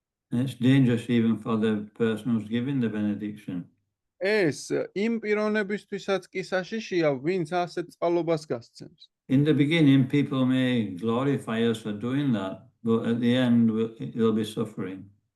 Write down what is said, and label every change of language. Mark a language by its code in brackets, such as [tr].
[en] And it's dangerous even for the person who's giving the benediction. [ka] ეს იმ პიროვნებისთვისაც კი საშიშია, ვინც ასეთ წყალობას გასცემს. [en] In the beginning, people may glorify us for doing that, but at the end, they'll be suffering.